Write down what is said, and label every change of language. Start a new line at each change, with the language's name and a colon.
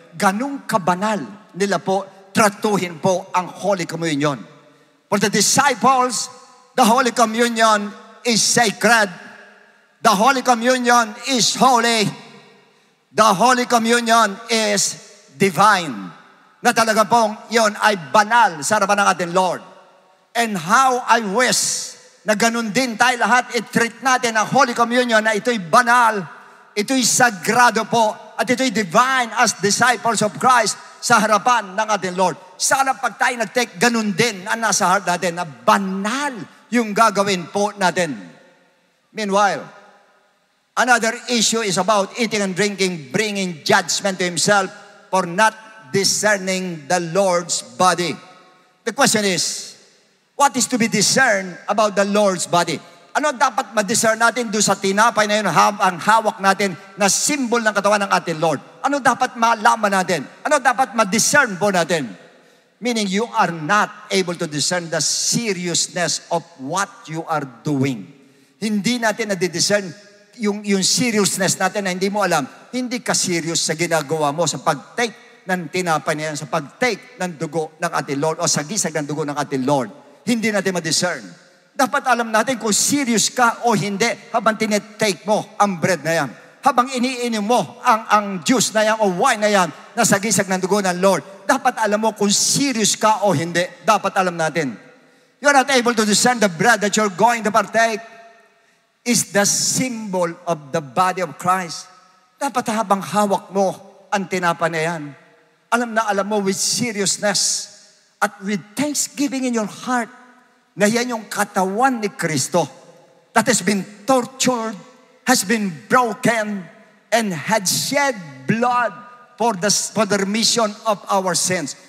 Filipino: Ganong kabanal nila po tratuhin po ang Holy Communion.
English: For the disciples, the Holy Communion is sacred. The Holy Communion is holy. The Holy Communion is divine.
Filipino: Na talaga pong yun ay banal sa harapan ng ating Lord. And how I wish na ganun din tayo lahat, i-treat natin ang Holy Communion na ito'y banal, ito'y sagrado po, at ito'y divine
English: as disciples of Christ
Filipino: sa harapan ng ating Lord. Sana pag tayo nag-take, ganun din ang nasa heart natin, na banal yung gagawin po natin.
English: Meanwhile, another issue is about eating and drinking, bringing judgment to himself for not discerning the Lord's body. The question is, what is to be discerned about the Lord's body?
Filipino: Ano dapat ma-discern natin doon sa tinapay na yun, ang hawak natin na symbol ng katawan ng ating Lord? Ano dapat malaman natin? Ano dapat ma-discern po natin?
English: Meaning you are not able to discern the seriousness of what you are doing.
Filipino: Hindi natin na-discern yung seriousness natin na hindi mo alam. Hindi ka serious sa ginagawa mo sa pag-take ng tinapay na yan, sa pag-take ng dugo ng ating Lord o sa gisag ng dugo ng ating Lord. Hindi natin ma-discern. Dapat alam natin kung serious ka o hindi habang tinitake mo ang bread na yan. Habang iniinom mo ang juice na yan o wine na yan na sa gisag ng dugo ng Lord. Dapat alam mo kung serious ka o hindi. Dapat alam natin.
English: You're not able to discern the bread that you're going to partake is the symbol of the body of Christ.
Filipino: Dapat habang hawak mo ang tinapa na yan, alam mo with seriousness at with thanksgiving in your heart na yan yung katawan ni Kristo
English: that has been tortured, has been broken, and had shed blood for the remission of our sins.